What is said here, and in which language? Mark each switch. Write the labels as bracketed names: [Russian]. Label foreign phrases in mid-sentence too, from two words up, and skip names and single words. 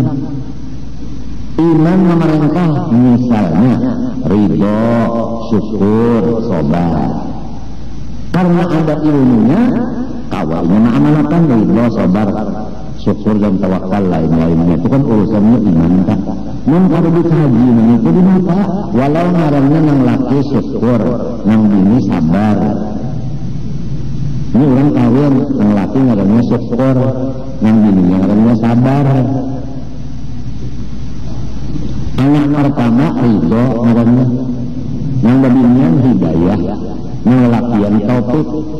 [Indonesian] Iman memerintah misalnya ridho, syukur, sabar. Karena ada ilmunya awalnya mengamalkan ridho, sabar, syukur dan tawakal lain-lainnya itu kan urusannya iman kan. [Banjar] Namun kalau dikaji itu di mata walau ngarannya yang laki syukur, yang bini sabar. Ini orang kawin yang laki ngarannya syukur, yang bini ngarannya sabar. Anak pertama ridho ngarannya, yang binian hidayah, yang lakian taufik.